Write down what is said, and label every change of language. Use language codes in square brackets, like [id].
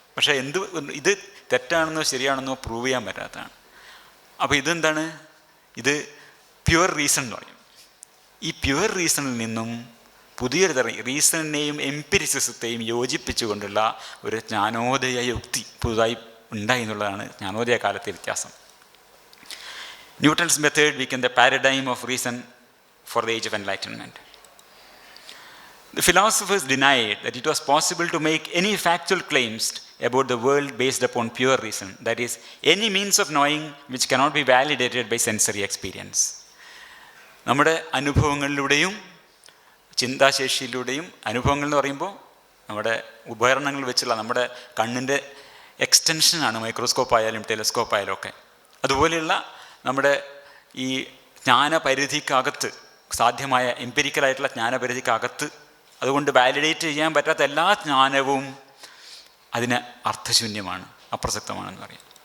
[ml] പക്ഷേ ഇത് തെറ്റാണെന്നോ ശരിയാണെന്നോ പ്രൂവ് ചെയ്യാൻ പറ്റാത്തതാണ്. അപ്പോൾ ഇതെന്താണ്? ഇത് പ്യുവർ റീസൺ എന്ന് പറയും. ഈ പ്യുവർ റീസണിൽ നിന്നും പുതിയൊരു തരം റീസണിനെയും എംപിരിസിസത്തെയും യോജിപ്പിച്ചുകൊണ്ടുള്ള ഒരു ജ്ഞാനോദയ യുക്തി പുതുതായി ഉണ്ടായി എന്നുള്ളതാണ് ജ്ഞാനോദയ കാലത്തെ വ്യത്യാസം. [en] Newton's method became the paradigm of reason for the age of enlightenment. The philosophers denied that it was possible to make any factual claims about the world based upon pure reason, that is, any means of knowing which cannot be validated by sensory experience. [ml] നമ്മുടെ അനുഭവങ്ങളിലൂടെയും ചിന്താശേഷിയിലൂടെയും, അനുഭവങ്ങൾ എന്ന് പറയുമ്പോൾ നമ്മുടെ ഉപകരണങ്ങൾ വെച്ചുള്ള നമ്മുടെ കണ്ണിൻ്റെ എക്സ്റ്റൻഷനാണ് microscope ആയാലും ടെലിസ്കോപ്പ് ആയാലും ഒക്കെ. അതുപോലെയുള്ള നമ്മുടെ ഈ ജ്ഞാനപരിധിക്കകത്ത് സാധ്യമായ എംപിരിക്കലായിട്ടുള്ള ജ്ഞാനപരിധിക്കകത്ത് അതുകൊണ്ട് വാലിഡേറ്റ് ചെയ്യാൻ പറ്റാത്ത എല്ലാ ജ്ഞാനവും അതിന് അർത്ഥശൂന്യമാണ്, അപ്രസക്തമാണെന്ന് പറയാം.